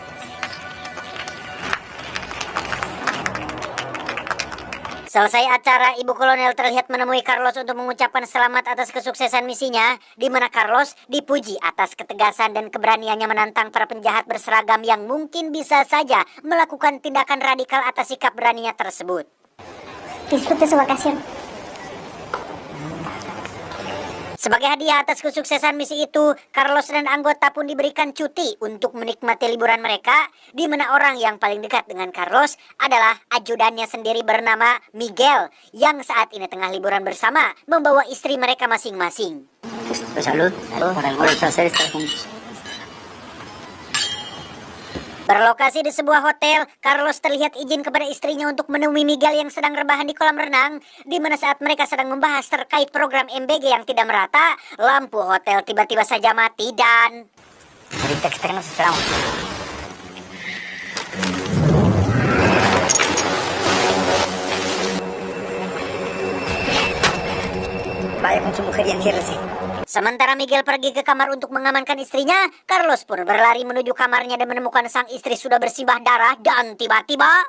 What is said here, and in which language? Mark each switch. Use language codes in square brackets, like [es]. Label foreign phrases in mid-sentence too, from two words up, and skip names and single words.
[id] Selesai acara, Ibu Kolonel terlihat menemui Carlos untuk mengucapkan selamat atas kesuksesan misinya, di mana Carlos dipuji atas ketegasan dan keberaniannya menantang para penjahat berseragam yang mungkin bisa saja melakukan tindakan radikal atas sikap beraninya tersebut. [es] Disfrute su vacación. [id] Sebagai hadiah atas kesuksesan misi itu, Carlos dan anggota pun diberikan cuti untuk menikmati liburan mereka, di mana orang yang paling dekat dengan Carlos adalah ajudannya sendiri bernama Miguel, yang saat ini tengah liburan bersama, membawa istri mereka masing-masing. [es] Salud, por el buen placer estar juntos. [id] Berlokasi di sebuah hotel, Carlos terlihat izin kepada istrinya untuk menemui Miguel yang sedang rebahan di kolam renang, di mana saat mereka sedang membahas terkait program MBG yang tidak merata, lampu hotel tiba-tiba saja mati dan... [es] Ahorita externos esperamos. Vaya con su mujer y enciérrese. [id] Sementara Miguel pergi ke kamar untuk mengamankan istrinya, Carlos pun berlari menuju kamarnya dan menemukan sang istri sudah bersimbah darah dan tiba-tiba...